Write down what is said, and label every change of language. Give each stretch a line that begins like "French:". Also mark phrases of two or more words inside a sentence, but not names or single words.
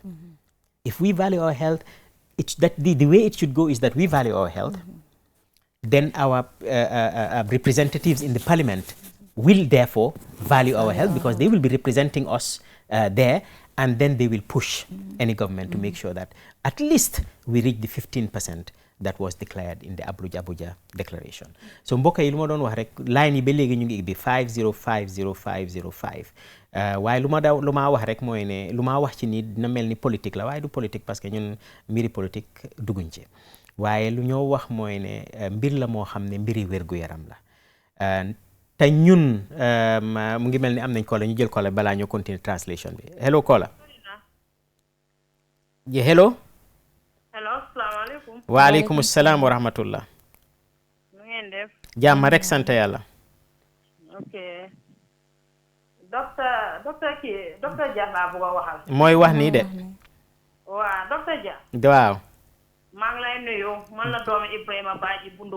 English: If we value our health, the way it should go is that we value our health, then our representatives in the parliament will therefore value our health, because they will be representing us there, and then they will push any government to make sure that at least we reach the 15% that was declared in the Abuja declaration.
Wolof: So mbokk yi lu ma doon wax rek, line yi ba léegi ñu ngi bi 5050505 waaye lu ma wax rek mooy ne lu ma wax ci nii dina mel ni politique la, waaye du politique
French: parce que
Wolof: ñun mbiri politique dugguñ ci. waaye lu ñoo wax mooy ne mbir la moo xam ne mbiri wér-gu-yaram la. te ñun mu ngi mel ni am nañ kola, ñu jël kola balaa ñoo
English: continue translation
Wolof: bi.
English: Hello kola. Hello. Hello,
Wolof: asalaamaaleykum.
Arabic: وعليكم السلام ورحمة الله.
Wolof: Nu ngeen def? Jàmm rek sant yàlla. Ok. docteur Dia laa bëgg a waxal. mooy wax nii de. waa docteur Dia. waaw. maa ngi lay nuyu man la doomi Ibrahima Badji Bundung.